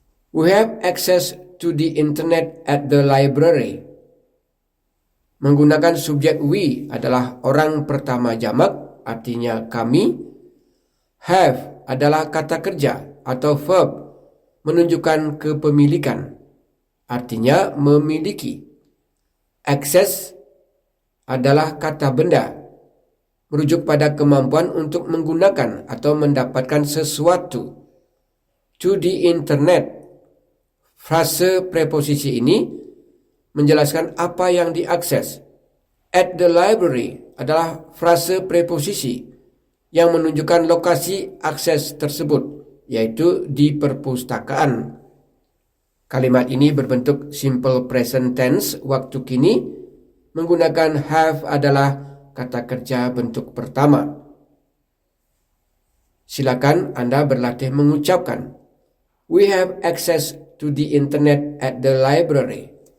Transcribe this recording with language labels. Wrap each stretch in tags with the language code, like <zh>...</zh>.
<en>We have access to the internet at the library.</en> <id>Menggunakan subjek we adalah orang pertama jamak, artinya kami. Have adalah kata kerja atau verb menunjukkan kepemilikan, artinya memiliki. Access adalah kata benda, merujuk pada kemampuan untuk menggunakan atau mendapatkan sesuatu.</id> <en>To the internet.</en> <id>Frase preposisi ini menjelaskan apa yang diakses.</id> <en>At the library</en> <id>adalah frase preposisi yang menunjukkan lokasi akses tersebut, yaitu di perpustakaan. Kalimat ini berbentuk simple present tense waktu kini, menggunakan have adalah kata kerja bentuk pertama. Silakan Anda berlatih mengucapkan.</id> <en>We have access to the internet at the library.</en>